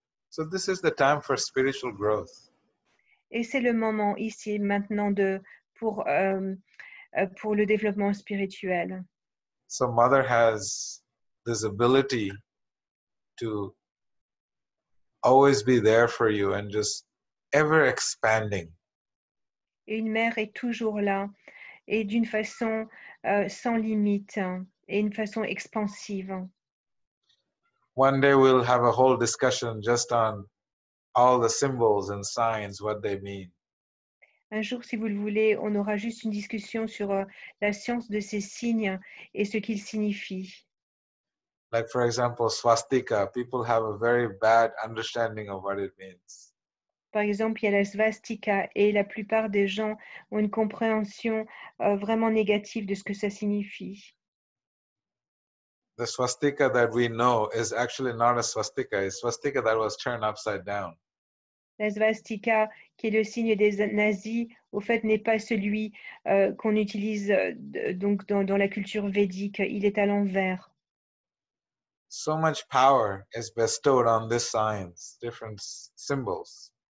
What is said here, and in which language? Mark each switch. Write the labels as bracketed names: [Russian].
[English] So this is the time for spiritual growth. [French] Et c'est le moment ici, maintenant, pour le développement spirituel. [English] So Mother has this ability to always be there for you and just ever expanding. [French] Et une mère est toujours là, et d'une façon sans limite, et une façon expansive. [English] One day we'll have a whole discussion just on all the symbols and signs, what they mean. [French] Un jour, si vous le voulez, on aura juste une discussion sur la science de ces signes et ce qu'ils signifient. [English] Like for example, swastika, people have a very bad understanding of what it means. [French] Par exemple, il y a la svastika et la plupart des gens ont une compréhension vraiment négative de ce que ça signifie. [English] The swastika that we know is actually not a swastika, it's swastika that was turned upside down. [French] La svastika, qui est le signe des nazis, au fait, n'est pas celui qu'on utilise donc dans la culture védique. Il est à l'envers. [English] So much power is bestowed on this science, different symbols.